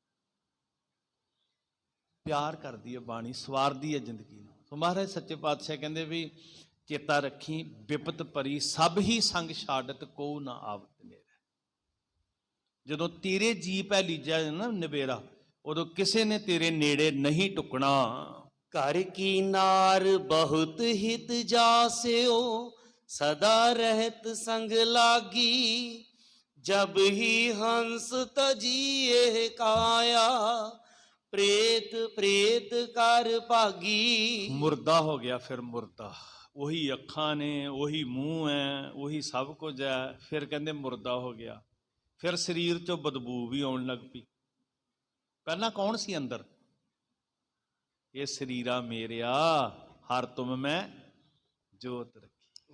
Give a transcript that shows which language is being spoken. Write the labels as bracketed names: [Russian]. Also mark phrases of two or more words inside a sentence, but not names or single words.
[Punjabi] ਪਿਆਰ ਕਰਦੀ ਹੈ ਬਾਣੀ, ਸਵਾਰਦੀ ਹੈ ਜ਼ਿੰਦਗੀ ਨੂੰ। ਸੋ ਮਹਾਰਾਜ ਸੱਚੇ ਪਾਤਸ਼ਾਹ ਕਹਿੰਦੇ ਵੀ ਚੇਤਾ ਰੱਖੀ, ਵਿਪਤ ਭਰੀ ਸਭ ਹੀ ਸੰਗ ਛਾੜਤ, ਕੋ ਨਾ ਆਵਤ ਨੇੜੇ। ਜਦੋਂ ਤੇਰੇ ਜੀ ਪੈ ਲੀਜਿਆ ਨਾ ਨਿਬੇਰਾ, ਉਦੋਂ ਕਿਸੇ ਨੇ ਤੇਰੇ ਨੇੜੇ ਨਹੀਂ ਟੁਕਣਾ। [Hindi] घर की नार बहुत हित जास्यो, सदा रहत संग लागी, जब ही हंस तजिए काया, प्रेत प्रेत कर भागी। मुर्दा हो गया फिर मुर्दा। [Punjabi] ਉਹੀ ਅੱਖਾਂ ਨੇ, ਉਹੀ ਮੂੰਹ ਹੈ, ਉਹੀ ਸਭ ਕੁਝ ਹੈ, ਫਿਰ ਕਹਿੰਦੇ ਮੁਰਦਾ ਹੋ ਗਿਆ। ਫਿਰ ਸਰੀਰ 'ਚੋਂ ਬਦਬੂ ਵੀ ਆਉਣ ਲੱਗ ਪਈ। ਪਹਿਲਾਂ ਕੌਣ ਸੀ ਅੰਦਰ? ਇਹ ਸਰੀਰਾ ਮੇਰਿਆ ਹਰ ਤੁਮ ਮੈਂ ਜੋਤ ਰੱਖੀ।